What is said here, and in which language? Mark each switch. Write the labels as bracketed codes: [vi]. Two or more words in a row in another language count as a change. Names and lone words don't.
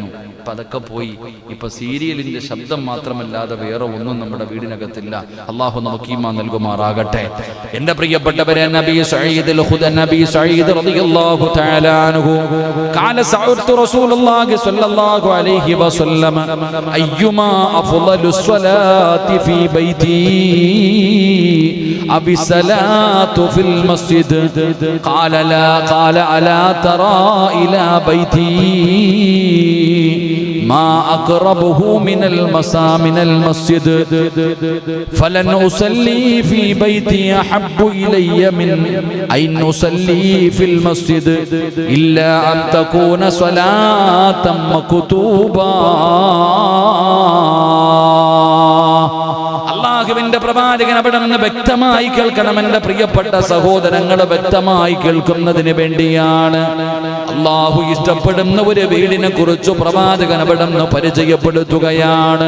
[ml] ഇപ്പൊ അതൊക്കെ പോയി. ഇപ്പൊ സീരിയലിന്റെ ശബ്ദം മാത്രമല്ലാതെ വേറെ ഒന്നും നമ്മുടെ വീടിനകത്തില്ല. അള്ളാഹു നമുക്ക് ഈമാൻ നൽകുമാറാകട്ടെ. എന്റെ പ്രിയപ്പെട്ടവരെ, [ar] نبي سعيد رضي الله تعالى عنه قال سألت رسول الله صلى الله عليه وسلم أيما أفضل الصلاة في بيتي أبي الصلاة في المسجد قال لا قال ألا ترى إلى بيتي ما أقربه من المسجد فلن أصلي في بيتي أحب إلي من أن أصلي في المسجد إلا أن تكون صلاة مكتوبة. [ml] അല്ലാഹുവിന്റെ പ്രവാചകൻ അവിടെ നിന്ന് വ്യക്തമായി കേൾക്കണം. എന്റെ പ്രിയപ്പെട്ട സഹോദരങ്ങൾ, വ്യക്തമായി കേൾക്കുന്നതിന് വേണ്ടിയാണ്. അല്ലാഹു ഇഷ്ടപ്പെടുന്ന ഒരു വീടിനെ കുറിച്ച് പ്രവാചകൻ അവിടെ നിന്ന് പരിചയപ്പെടുത്തുകയാണ്.